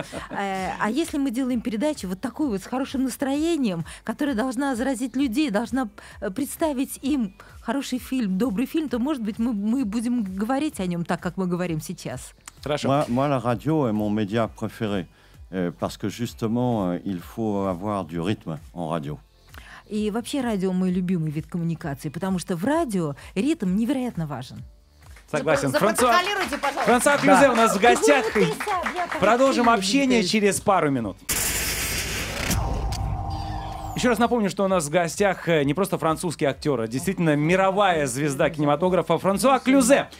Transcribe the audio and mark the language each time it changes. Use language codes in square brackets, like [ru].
[ru] А если мы делаем передачу вот такую вот с хорошим настроением, которая должна заразить людей, должна представить им хороший фильм, добрый фильм, то, может быть, мы будем говорить о нем так, как мы говорим сейчас. Хорошо. [fr] Moi, la radio est mon média préféré. Parce que justement, il faut avoir du rythme en radio. [ru] И вообще радио мой любимый вид коммуникации, потому что в радио ритм невероятно важен. Согласен. Запротоколируйте, пожалуйста. Франсуа Клюзе у нас в гостях. Продолжим общение через пару минут. Еще раз напомню, что у нас в гостях не просто французский актер, а действительно мировая звезда кинематографа Франсуа Клюзе.